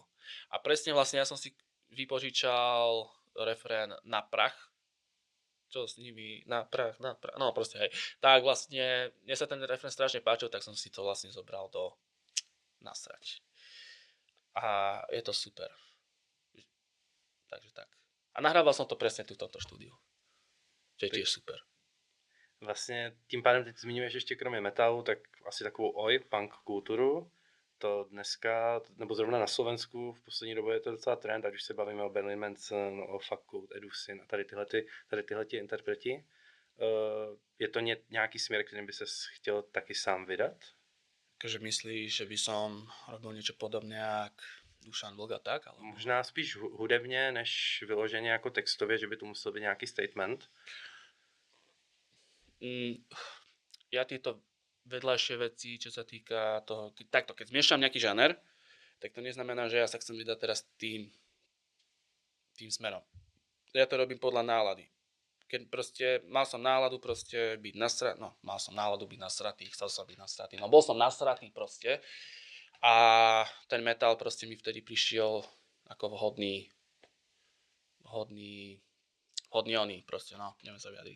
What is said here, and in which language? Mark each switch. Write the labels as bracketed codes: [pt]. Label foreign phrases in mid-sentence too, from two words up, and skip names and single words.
[sk] A presne vlastne ja som si vypožičal refrén Na prach, čo s nimi, na prach, no proste hej. Tak vlastne, mne sa ten refrén strašne páčil, tak som si to vlastne zobral do Nasrať. A je to super. Takže tak. A nahrával som to presne tu v tomto štúdiu. Čo je tiež super. [cs] Vlastně tím pádem teď zmiňuješ ještě kromě metalu, tak asi takovou punk kulturu. To dneska, nebo zrovna na Slovensku v poslední době je to docela trend, ať už se bavíme o Berlin Manson, o Fakult, Edusin a tady tyhle interpreti. Je to nějaký směr, kterým by ses chtěl taky sám vydat? [sk] Takže myslíš, že by som robil niečo podobné jak Dušan Vlk a tak? Ale... [cs] Možná spíš hudebně, než vyloženě jako textově, že by to musel být nějaký statement. [sk] Ja tieto vedľajšie veci, čo sa týka toho, takto, keď zmiešam nejaký žáner, tak to neznamená, že ja sa chcem vydať teraz tým smerom. Ja to robím podľa nálady. Keď proste mal som náladu proste byť nasratý, chcel som byť nasratý, no bol som nasratý proste a ten metal proste mi vtedy prišiel ako vhodný oný proste, no, neviem sa vyjadriť.